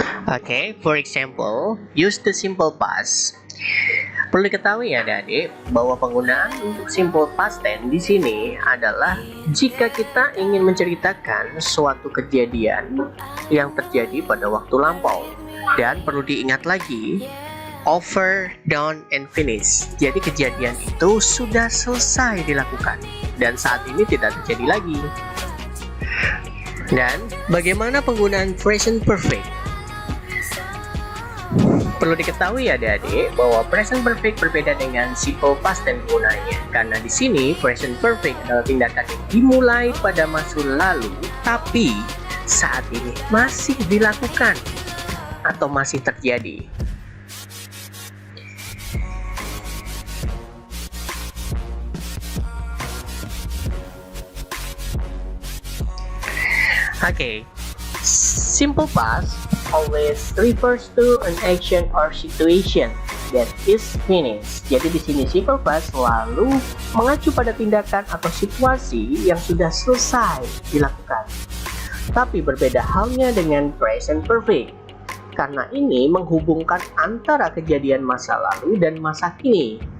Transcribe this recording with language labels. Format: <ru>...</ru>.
<en>Okay, for example, use the simple past.</en> <id>Perlu diketahui ya adik-adik bahwa penggunaan untuk simple past tense di sini adalah jika kita ingin menceritakan suatu kejadian yang terjadi pada waktu lampau. Dan perlu diingat lagi,</id> <en>over, done, and finish.</en> <id>Jadi kejadian itu sudah selesai dilakukan dan saat ini tidak terjadi lagi. Dan bagaimana penggunaan present perfect? Perlu diketahui ya adik-adik bahwa present perfect berbeda dengan simple past tense penggunaannya. Karena di sini present perfect adalah tindakan yang dimulai pada masa lalu tapi saat ini masih dilakukan atau masih terjadi.</id> <en>Okay, simple past always refers to an action or situation that is finished.</en> <id>Jadi di sini simple past selalu mengacu pada tindakan atau situasi yang sudah selesai dilakukan. Tapi berbeda halnya dengan present perfect, karena ini menghubungkan antara kejadian masa lalu dan masa kini.</id>